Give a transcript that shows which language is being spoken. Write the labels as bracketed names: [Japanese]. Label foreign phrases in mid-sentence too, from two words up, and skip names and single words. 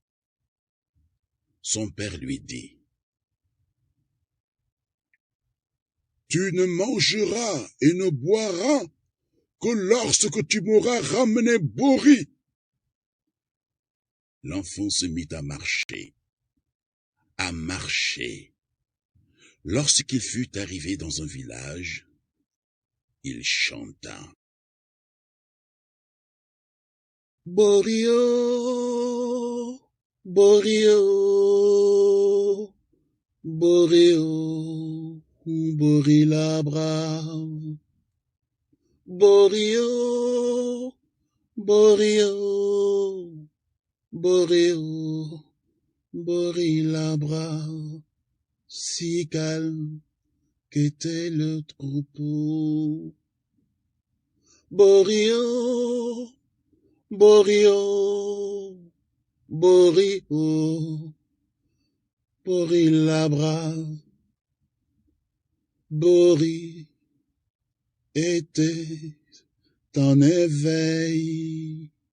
[French] Son père lui dit: « Tu ne mangeras et ne boiras que lorsque tu m'auras ramené Bori. » L'enfant se mit à marcher. Lorsqu'il fut arrivé dans un village, il chanta: « Borio, Borio, Borio, Bori la brave. Borio, Borio, Borio, Bori Labra, si calme qu'était le troupeau. Borio, Borio, Borio, Bori Labra, Bori était en éveil.